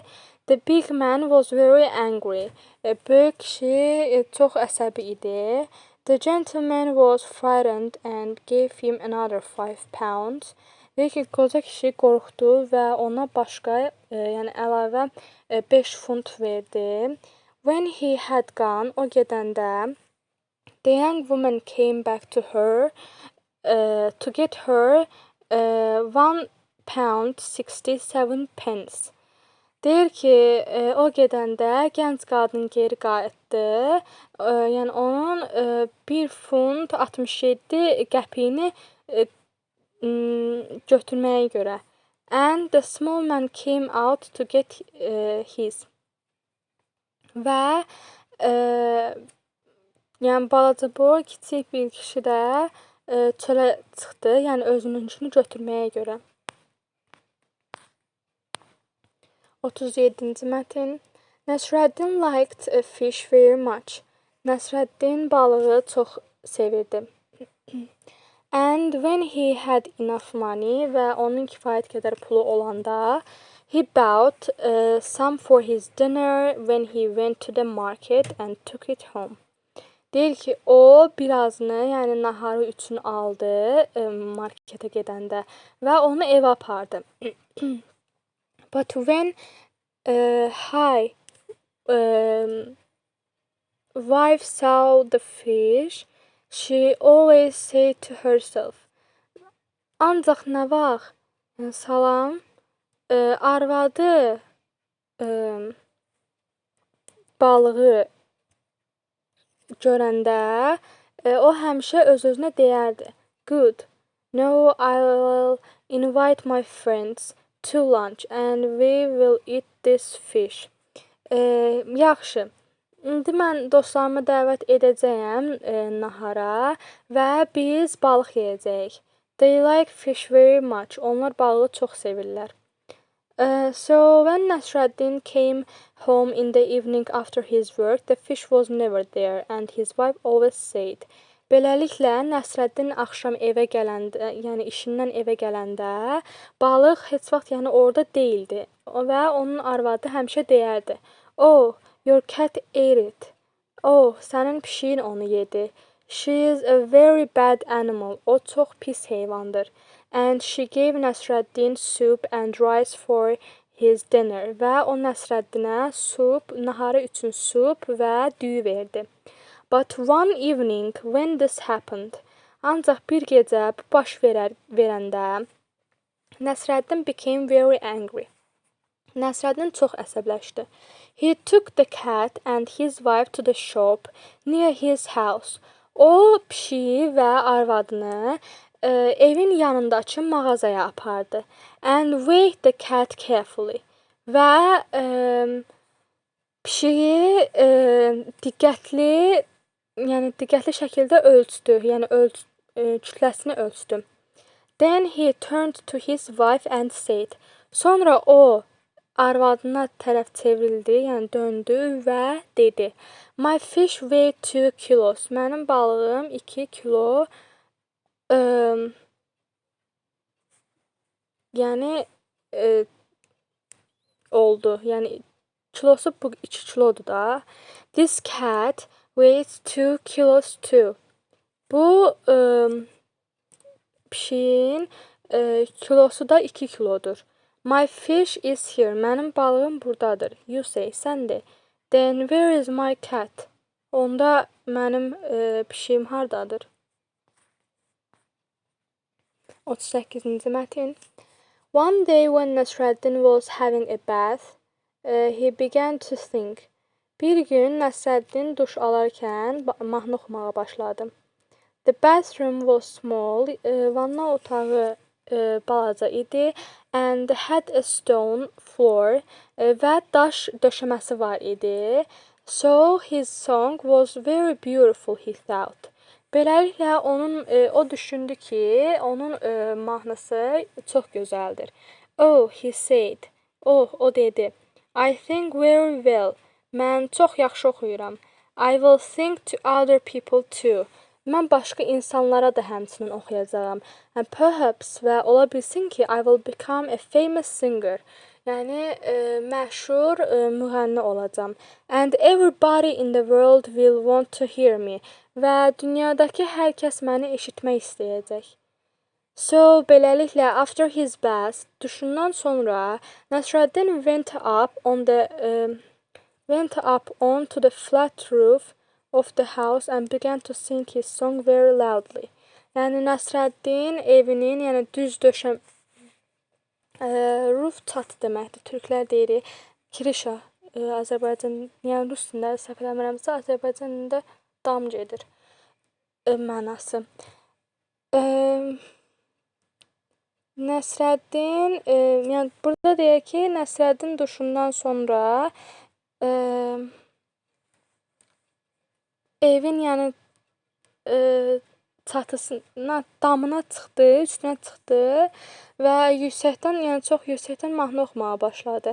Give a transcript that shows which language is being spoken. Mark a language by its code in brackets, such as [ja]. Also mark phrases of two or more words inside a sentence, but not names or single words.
[en] The big man was very angry. [az] Böyük kişi çox əsəbi idi. [en] The gentleman was frightened and gave him another 5 pounds. [az] Deyir ki, qoca kişi qorxdu və ona başqa, yəni əlavə 5 funt verdi. [en] When he had gone, [az] o gedəndə, [en] the young woman came back to her to get her 1 pound 67 pence. [az] Deyir ki, o gedəndə gənc qadın geri qayıtdı. Yəni onun 1 funt 67 qəpiyini götürməyə görə. [en] And the small man came out to get his. [az] Və yəni balaca boy kiçik bir kişi də çölə çıxdı, yəni özününkünü götürməyə görə. 37-ci mətn. [en] Nəsrəddin liked a fish very much. [az] Nəsrəddin balığı çox sevirdi. [en] And when he had enough money [az] və onun kifayət qədər pulu olanda, [en] he bought some for his dinner when he went to the market and took it home. [az] Deyir ki, o birazını, yəni naharı üçün aldı marketə gedəndə və onu evə apardı. [en] But when wife saw the fish, she always said to herself. [az] Ancaq nə vaxt salam arvadı balığı görəndə o həmişə öz-özünə deyərdi. [en] Good. No, I'll invite my friends to lunch and we will eat this fish. [az] Yaxşı. İndi mən dostlarımı dəvət edəcəyəm nahara və biz balıq yeyəcəyik. [en] They like fish very much. [az] Onlar balığı çox sevirlər. [en] So when Nasruddin came home in the evening after his work, the fish was never there, and his wife always said, [az] Beləliklə, Nəsrəddin axşam evə gələndə, yəni işindən evə gələndə, balıq heç vaxt yəni orada deyildi və onun arvadı həmişə deyərdi: [en] "Oh, your cat ate it." [az] "Oh, sənin pişiyin onu yedi." [en] "She is a very bad animal." [az] O çox pis heyvandır. [en] And she gave Nəsrəddin soup and rice for his dinner. [az] Və o Nəsrəddinə naharı üçün soup və düyü verdi. [en] But one evening when this happened, [az] ancaq bir gecə bu baş verəndə Nəsrəddin [en] became very angry. [az] Nəsrəddin çox əsəbləşdi. [en] He took the cat and his wife to the shop near his house. [az] O pişiyi və arvadını evin yanındakı mağazaya apardı. [en] And weighed the cat carefully. [az] Və pişiyi diqqətli şəkildə ölçdü. Yəni kütləsini ölçdü. [en] Then he turned to his wife and said. [az] Sonra o arvadına tərəf çevrildi, yəni döndü və dedi. [en] My fish weigh 2 kilos. [az] Mənim balığım 2 kilo yəni oldu. Yəni kilosu bu 2 kilodur da. [en] This cat weighs 2 kilos too. [az] Bu pişiyin kilosu da 2 kilodur. [en] My fish is here. [az] Mənim balığım buradadır. [en] You say, [az] sən de. [en] Then where is my cat? [az] Onda mənim pişiyim hardadır? 38-ci mətn. [en] One day when Nəsrəddin was having a bath, he began to think. [az] Bir gün Nəsrəddin duş alarkən mahnı oxumağa başladı. [en] The bathroom was small, [az] vanna otağı balaca idi, [en] and had a stone floor [az] və daş döşəməsi var idi. [en] So his song was very beautiful, he thought. [az] Beləliklə o düşündü ki, onun mahnısı çox gözəldir. [en] Oh, he said. [az] Oh, o dedi. [en] I think very well. [az] Mən çox yaxşı oxuyuram. [en] I will sing to other people too. [az] Mən başqa insanlara da həmçinin oxuyacağam. [en] And perhaps [az] və ola bilsin ki, [en] I will become a famous singer. [az] Yəni məşhur müğənni olacam. [en] And everybody in the world will want to hear me. [az] Və dünyadakı hər kəs məni eşitmək istəyəcək. So, beləliklə, [en] after his bath, [az] duşundan sonra [en] Nəsrəddin went up onto the flat roof of the house and began to sing his song very loudly. [az] Yəni Nəsrəddin evinin, yəni düz roof çatı deməkdir. Türklər deyirik kirişa. Azərbaycan, yəni rus dilində səhv eləmirəmsə, Azərbaycan dilində dam gedir mənası. Nəsrəddin, yəni burada deyək ki, Nəsrəddin duşundan sonra evin yəni çatısına, damına çıxdı, üstünə çıxdı və yüksəkdən, yəni çox yüksəkdən mahnı oxumağa başladı.